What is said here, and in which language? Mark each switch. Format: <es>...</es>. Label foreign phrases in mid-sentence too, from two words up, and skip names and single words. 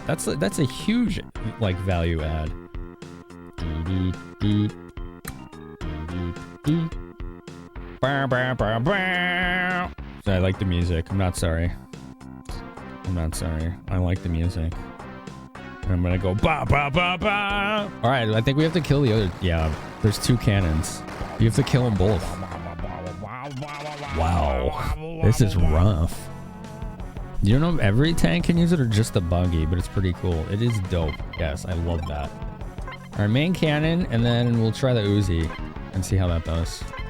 <en>That's a huge, like, value add. So I like the music. I'm not sorry. I'm not sorry. I like the music. And I'm gonna go ba ba ba ba. All right, I think we have to kill the other. Yeah, there's two cannons. You have to kill them both. Wow, this is rough. You don't know if every tank can use it or just the buggy, but it's pretty cool. It is dope. Yes, I love that. All right, main cannon, and then we'll try the Uzi and see how that does.</en>